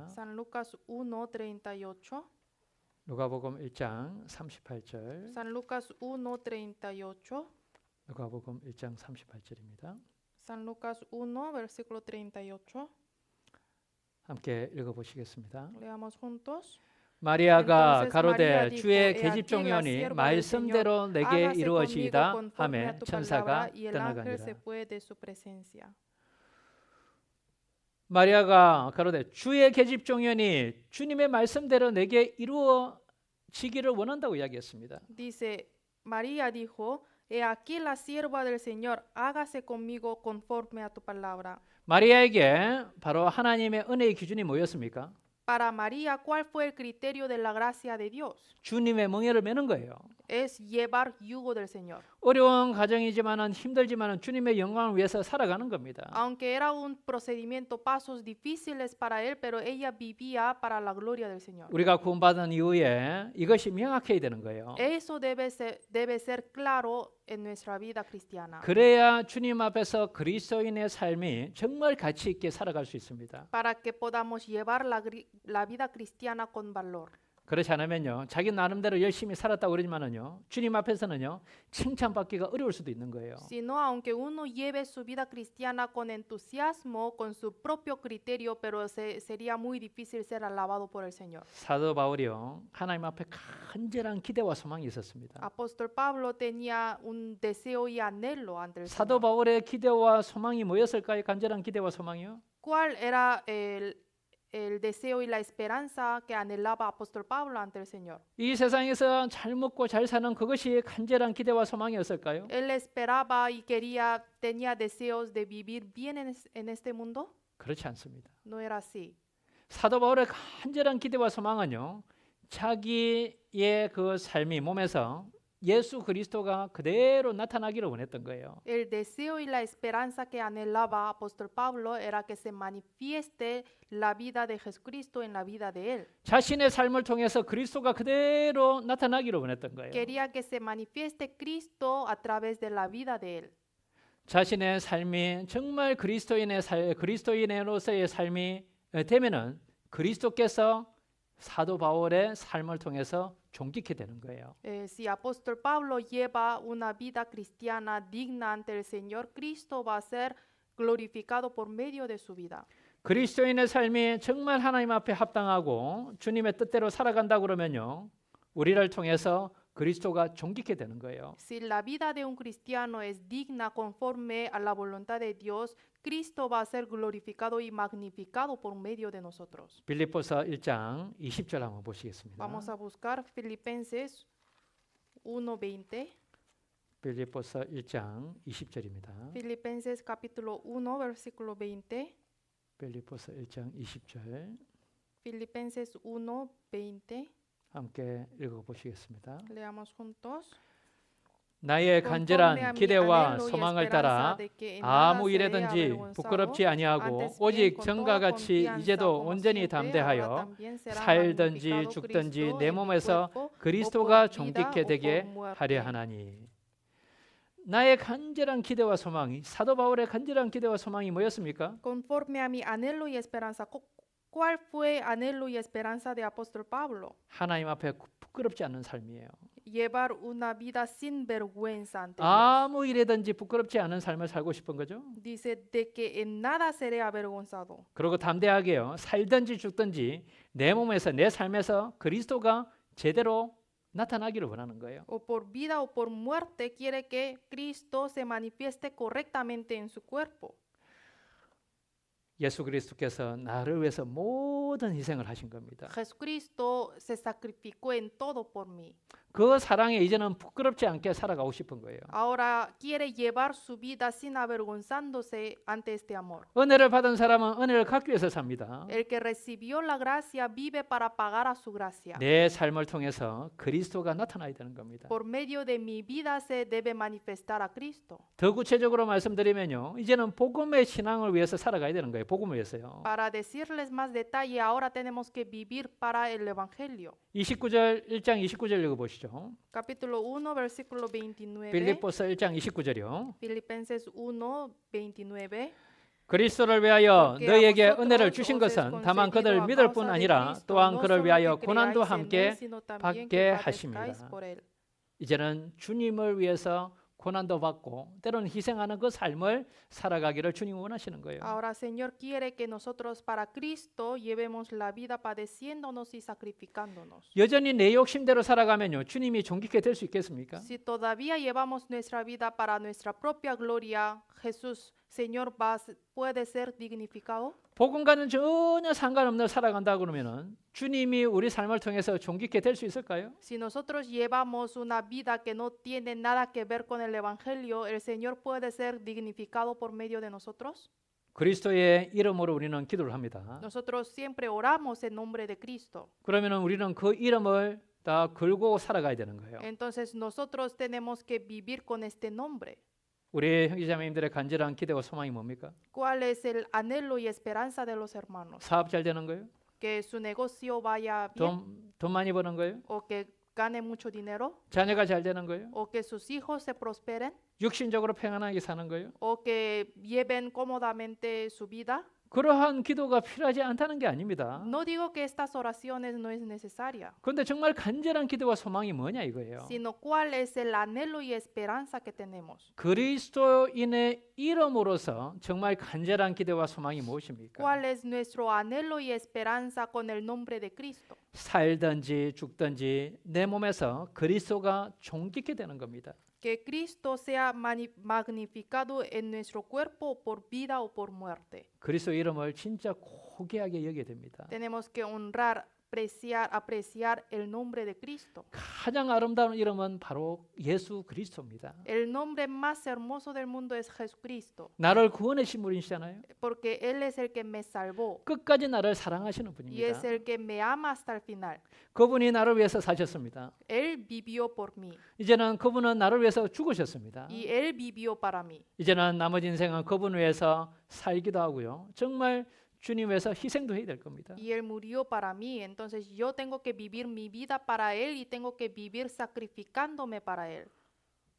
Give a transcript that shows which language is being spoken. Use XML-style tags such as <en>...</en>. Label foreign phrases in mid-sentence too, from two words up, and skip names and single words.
<es>San Lucas 1:38.</es> <ko>누가복음 1장 38절.</ko> <es>San Lucas 1:38.</es> <ko>누가복음 1장 38절입니다.</ko> <es>San Lucas 1, versículo 38.</es> <ko>함께 읽어 보시겠습니다.</ko> <es>Leamos juntos.</es> <ko>마리아가</ko> <es>Entonces</es> <ko>가로되</ko> <es>María dijo,</es> <ko>주의</ko> <es>He aquí la</es> <ko>계집종이오니</ko> <es>sierva del</es> <ko>말씀대로</ko> <es>Señor,</es> <ko>내게</ko> <es>hágase</es> <ko>이루어지이다</ko> <es>conmigo conforme</es> <ko>하매</ko> <es>a tu</es> <ko>천사가</ko> <es>palabra. Y el ángel</es> <ko>떠나가니라.</ko> <es>se fue de su presencia.</es> <ko>마리아가 가로되 주의 계집종이오니 주님의 말씀대로 내게 이루어지기를 원한다고 이야기했습니다.</ko> <es>Dice, María dijo, He aquí la sierva del Señor, hágase conmigo conforme a tu palabra.</es> <ko>마리아에게 바로 하나님의 은혜의 기준이 뭐였습니까?</ko> <es>Para María, ¿cuál fue el criterio de la gracia de Dios?</es> <ko>주님의 멍에를 매는 거예요.</ko> <es>Es llevar yugo del Señor.</es> <ko>어려운 가정이지만은 힘들지만은 주님의 영광을 위해서 살아가는 겁니다.</ko> <es>Aunque era un procedimiento, pasos difíciles para él, pero ella vivía para la gloria del Señor.</es> <ko>우리가 구원받은 이후에 이것이 명확해야 되는 거예요.</ko> <es>Eso debe ser claro en nuestra vida cristiana.</es> <ko>그래야 주님 앞에서 그리스도인의 삶이 정말 가치 있게 살아갈 수 있습니다.</ko> <es>Para que podamos llevar la vida cristiana con valor.</es> <ko>그렇지 않으면요, 자기 나름대로 열심히 살았다고 그러지만은요, 주님 앞에서는요, 칭찬받기가 어려울 수도 있는 거예요.</ko> <es>Sino, aunque uno lleve su vida cristiana con entusiasmo, con su propio criterio, pero sería muy difícil ser alabado por el Señor.</es> <ko>사도 바울이요, 하나님 앞에 간절한 기대와 소망이 있었습니다.</ko> <es>Apóstol Pablo tenía un deseo y anhelo ante el</es> <ko>사도</ko> <es>Señor.</es> <ko>바울의 기대와 소망이 뭐였을까요? 간절한 기대와 소망이요?</ko> <es>¿Cuál era el deseo y la esperanza que anhelaba apóstol Pablo ante el Señor?</es> <ko>이 세상에서 잘 먹고 잘 사는 그것이 간절한 기대와 소망이었을까요?</ko> <es>Él esperaba y tenía deseos de vivir bien en este mundo.</es> <ko>그렇지 않습니다.</ko> <es>No era así.</es> <ko>사도 바울의 간절한 기대와 소망은요, 자기의 그 삶이 몸에서 예수 그리스도가 그대로 나타나기를 원했던 거예요.</ko> <es>El deseo y la esperanza que anhelaba apóstol Pablo era que se manifieste la vida de Jesucristo en la vida de él.</es> <ko>자신의 삶을 통해서 그리스도가 그대로 나타나기를 원했던 거예요.</ko> <es>Quería que se manifieste Cristo a través de la vida de él.</es> <ko>자신의 삶이 정말 그리스도인으로서의 삶이 되면은 그리스도께서 사도 바울의 삶을 통해서 존귀케 되는 거예요.</ko> <es>Si apóstol Pablo lleva una vida cristiana digna ante el Señor, Cristo va a ser glorificado por medio de su vida.</es> <ko>그리스도인의 삶이 정말 하나님 앞에 합당하고 주님의 뜻대로 살아간다 그러면요, 우리를 통해서 그리스도가 존귀케 되는 거예요.</ko> <es>Si la vida de un cristiano es digna conforme a la voluntad de Dios, Cristo va a ser glorificado y magnificado por medio de nosotros.</es> <ko>빌립보서 1장 20절 한번 보시겠습니다.</ko> <es>Vamos a buscar Filipenses 1:20.</es> <ko>빌립보서 1장 20절입니다.</ko> <es>Filipenses capítulo 1, versículo 20.</es> <ko>빌립보서 1장 20절</ko> <es>Filipenses 1:20.</es> <ko>함께 읽어보시겠습니다.</ko> <es>Leamos juntos.</es> <ko>나의 간절한 기대와 소망을 따라 아무 일에든지 부끄럽지 아니하고 오직 전과 같이 이제도 온전히 담대하여 살든지 죽든지 내 몸에서 그리스도가 존귀케 되게 하려 하나니. 나의 간절한 기대와 소망이, 사도 바울의 간절한 기대와 소망이 뭐였습니까?</ko> <es>Conforme a mi anhelo y esperanza. ¿Cuál fue anhelo y esperanza de apóstol Pablo?</es> <ko>하나님 앞에 부끄럽지 않는 삶이에요.</ko> <es>Llevar una vida sin vergüenza ante Dios.</es> <ko>아무 일에든지 부끄럽지 않은 삶을 살고 싶은 거죠.</ko> <es>Dice de que en nada seré avergonzado.</es> <ko>그리고 담대하게요, 살든지 죽든지 내 몸에서, 내 삶에서 그리스도가 제대로 나타나기를 원하는 거예요.</ko> <es>O por vida o por muerte quiere que Cristo se manifieste correctamente en su cuerpo.</es> <ko>예수 그리스도께서 나를 위해서 모든 희생을 하신 겁니다.</ko> <es>Jesucristo se sacrificó en todo por mí.</es> <ko>그 사랑에 이제는 부끄럽지 않게 살아가고 싶은 거예요.</ko> <es>Ahora quiere llevar su vida sin avergonzándose ante este amor.</es> <ko>은혜를 받은 사람은 은혜를 갚기 위해서 삽니다.</ko> <es>El que recibió la gracia vive para pagar a su gracia.</es> <ko>내 삶을 통해서 그리스도가 나타나야 되는 겁니다.</ko> <es>Por medio de mi vida se debe manifestar a Cristo.</es> <ko>더 구체적으로 말씀드리면요, 이제는 복음의 신앙을 위해서 살아가야 되는 거예요. 복음을 위해서요.</ko> <es>Para decirles más detalle, ahora tenemos que vivir para el evangelio.</es> <ko>29절 1장 29절 읽어보시죠.</ko> <es>Capítulo 1, versículo 29.</es> <ko>빌립보서 1장 29절이요.</ko> <es>Filipenses 1, 29.</es> <ko>그리스도를 위하여 너희에게 은혜를 주신 것은 다만 그들 믿을 뿐 아니라 또한 그를 위하여 고난도 함께 받게 하심이라. 이제는 주님을 위해서 고난도 받고 때로는 희생하는 그 삶을 살아가기를 주님이 원하시는 거예요.</ko> <es>Ahora Señor quiere que nosotros para Cristo llevemos la vida padeciéndonos y sacrificándonos.</es> <ko>여전히 내 욕심대로 살아가면요, 주님이 존귀케 될 수 있겠습니까?</ko> <es>Si todavía llevamos nuestra vida para nuestra propia gloria, Jesús, Señor, puede ser dignificado.</es> <ko>복음과는 전혀 상관없는 살아간다 그러면은 주님이 우리 삶을 통해서 존귀케 될 수 있을까요?</ko> <es>Si nosotros llevamos una vida que no tiene nada que ver con el evangelio, el Señor puede ser dignificado por medio de nosotros.</es> <ko>그리스도의 이름으로 우리는 기도를 합니다.</ko> <es>Nosotros siempre oramos en nombre de Cristo.</es> <ko>그러면은 우리는 그 이름을 다 걸고 살아가야 되는 거예요.</ko> <es>Entonces nosotros tenemos que vivir con este nombre.</es> <ko>우리 형제자매님들의 간절한 기대와 소망이 뭡니까?</ko> <es>¿Cuál es el anhelo y esperanza de los hermanos?</es> <ko>사업 잘 되는 거예요?</ko> <es>Que su negocio vaya bien</es> <ko>돈 많이 버는 거예요?</ko> <es>o que gane mucho dinero</es> <ko>자녀가 잘 되는 거예요?</ko> <es>o que sus hijos se prosperen</es> <ko>육신적으로 평안하게 사는 거예요?</ko> <es>o que lleven cómodamente su vida.</es> <ko>그러한 기도가 필요하지 않다는 게 아닙니다.</ko> <es>No digo que estas oraciones no es necesaria,</es> <ko>그런데 정말 간절한 기도와 소망이 뭐냐 이거예요.</ko> <es>sino cuál es el anhelo y esperanza que tenemos.</es> <ko>그리스도인의 이름으로서 정말 간절한 기대와 소망이 무엇입니까?</ko> <es>¿Cuál es nuestro anhelo y esperanza con el nombre de Cristo?</es> <ko>살든지 죽든지 내 몸에서 그리스도가 존귀케 되는 겁니다.</ko> <es>Que Cristo sea magnificado en nuestro cuerpo por vida o por muerte.</es> <ko>그리스도 이름을 진짜 고귀하게 여겨야 됩니다.</ko> <es>Tenemos que honrar, apreciar el nombre de Cristo.</es> <ko>가장 아름다운 이름은 바로 예수 그리스도입니다.</ko> <es>El nombre más hermoso del mundo es Jesucristo,</es> <ko>나를 구원하신 분이시잖아요.</ko> <es>porque Él es el que me salvó</es> <ko>끝까지 나를 사랑하시는</ko> <es>y</es> <ko>분입니다.</ko> <es>es el que me ama hasta el final.</es> <ko>그분이 나를 위해서 사셨습니다.</ko> <es>Él vivió por mí</es> <ko>이제는 그분은 나를 위해서 죽으셨습니다.</ko> <es>y Él vivió para mí.</es> <ko>이제는 나머지 인생은 그분을 위해서 살기도 하고요. 정말 주님 위해서 희생도 해야 될 겁니다.</ko> <es>Y Él murió para mí, entonces yo tengo que vivir mi vida para Él y tengo que vivir sacrificándome para Él.</es>